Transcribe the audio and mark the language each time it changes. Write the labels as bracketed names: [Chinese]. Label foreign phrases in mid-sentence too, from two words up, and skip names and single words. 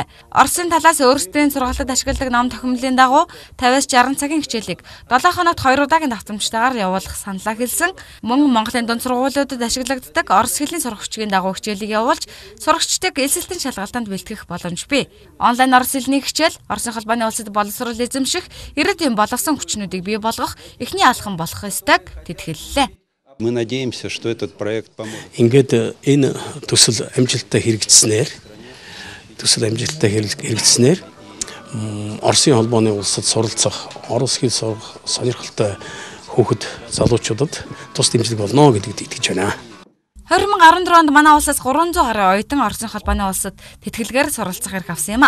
[Mongolian] Оросын талаас өөрсдийн сургалтад ашигладаг ном тохиомлын дагуу 50-60 цагийн хичээлийг 7 хоногт 2 удаагийн давтамжтайгаар явуулах саналаа хэлсэн. Мөн Монголын дунд сургуулиудад ашиглагддаг орос хэлний сурах бичгийн дагуу хичээлийг явуулж, сурагчдыг элсэлтэн шалгалтанд бэлтгэх боломж бий. Онлайн орос хэлний хичээл Оросын холбооны улсад боловсрол эзэмших, ирээдүйн хүчнүүдийг бий болгох эхний алхам болох ёстойг тэд хэллээ. [Russian] Мы надеемся, что этот проект поможет. [Mongolian] Ингээд энэ төсөл амжилттай хэрэгжснээр Оросын холбооны улсад суралцах, орос хэл сурах сонирхолтой хүүхэд залуучуудад тус дэмжлэг болно гэдэгт итгэж байна. 2014 онд манай улсаас 300 гаруй оюутан Оросын холбооны улсад тэтгэлгээр суралцах эрх авсан юм а.